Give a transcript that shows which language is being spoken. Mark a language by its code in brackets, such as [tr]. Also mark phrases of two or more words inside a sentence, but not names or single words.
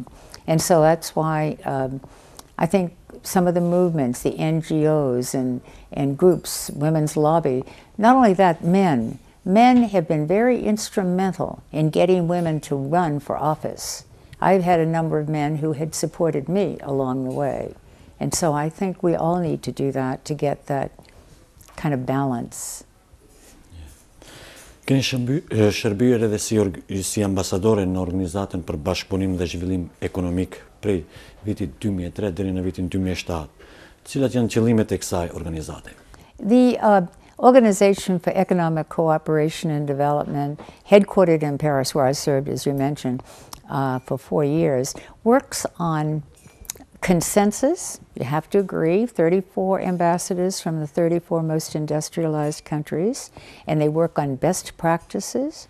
[en] And so that's why I think some of the movements, the NGOs and groups, Women's Lobby, not only that, men have been very instrumental in getting women to run for office. I've had a number of men who had supported me along the way. And so I think we all need to do that to get that kind of balance. [sq] Keni shërbyer edhe si ambasadore në Organizatën për Bashkëpunim dhe Zhvillim Ekonomik prej vitit 2003 deri në vitin 2007. Cilat janë qëllimet e kësaj organizate? [en] The Organization for Economic Cooperation and Development, headquartered in Paris, where I served, as you mentioned, for 4 years, works on consensus. You have to agree, 34 ambassadors from the 34 most industrialized countries, and they work on best practices.